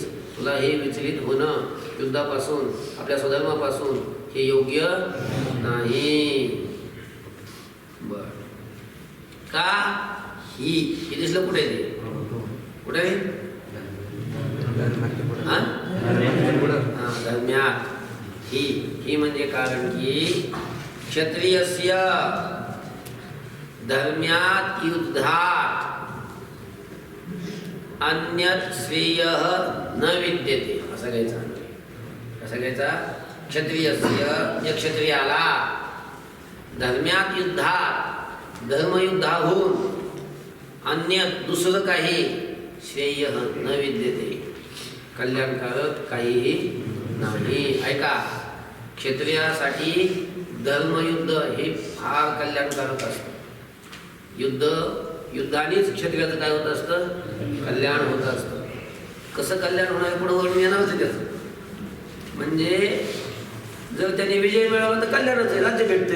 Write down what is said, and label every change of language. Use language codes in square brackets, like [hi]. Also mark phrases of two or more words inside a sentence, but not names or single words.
[mr] तुला हे विचलित होणं युद्धापासून, आपल्या स्वधर्मापासून हे योग्य नाही. बर का? ही दिसलं कुठे? ते कुठे? धर्म्यात ही म्हणजे कारण की [sa] क्षत्रियस्य धर्म्यात युद्धात अन्यत् श्रेयः न विद्यते. [mr] असं घ्यायचा. कसं घ्यायचा? क्षत्रियस्य, या क्षत्रियाला [sa] धर्म्यात युद्धात, [mr] धर्मयुद्धाहून अन्यत् दुसरं काही [sa] श्रेयः न विद्यते, [mr] कल्याणकारक काहीही नाही. ऐका, क्षत्रियासाठी धर्मयुद्ध हे फार कल्याणकारक असतं. युद्धानेच क्षत्रियाचं काय होत असतं? कल्याण होत असतं. कसं कल्याण होणार पुढे वरून येणारच त्याचं. म्हणजे जर त्याने विजय मिळवला तर कल्याणच आहे, राज्य भेटते.